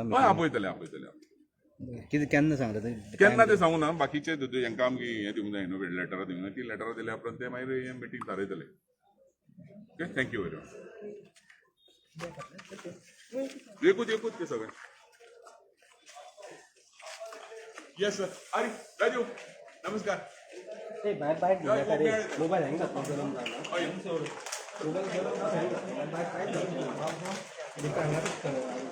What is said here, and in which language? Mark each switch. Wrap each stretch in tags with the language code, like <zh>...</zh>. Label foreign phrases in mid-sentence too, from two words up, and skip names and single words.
<kok>हय आपयतले कितें केन्ना सांगता ते केन्ना ते सांगूं ना बाकीचे हांकां आमगे हें दिवंक जाय न्हू लेटरां दिवंक जाय ती लेटरां दिल्या उपरांत ते मागीर हें मिटींग थारयतले ओके</kok> <en>thank you very much</en> <kok>एकूच ते सगळें</kok> <en>yes sir</en> <kok>अरे राजू नमस्कार ते बाहेर घेऊन येता रे.</kok> <mr>मोबाईल हँग जातो गरम झाला.</mr> <kok>हय.</kok> <mr>मोबाईल गरम झाला, hang जातो. बाहेर काय जातो? हे करणारच खरं.</mr>